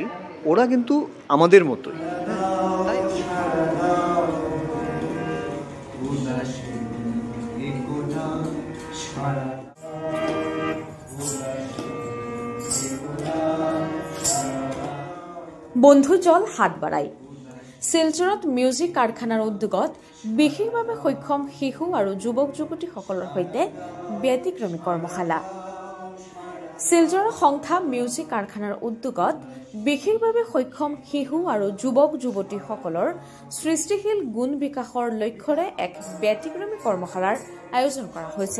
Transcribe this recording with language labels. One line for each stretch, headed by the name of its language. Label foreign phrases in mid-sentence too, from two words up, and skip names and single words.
Bangla: ওরা কিন্তু আমাদের মতোই। হ্যাঁ? তাই
Assamese: বন্ধুজল হাত বাড়ায় শিলচৰত মিউজিক কাৰখানাৰ উদ্যোগত বিশেষভাৱে সক্ষম শিশু আৰু যুৱক যুৱতীসকলৰ সৈতে ব্যতিক্ৰমী কৰ্মশালা। শিলচৰৰ সংখ্যা মিউজিক কাৰখানাৰ উদ্যোগত বিশেষভাৱে সক্ষম শিশু আৰু যুৱক যুৱতীসকলৰ সৃষ্টিশীল গুণ বিকাশৰ লক্ষ্যৰে এক ব্যতিক্ৰমী কৰ্মশালাৰ আয়োজন কৰা হৈছে।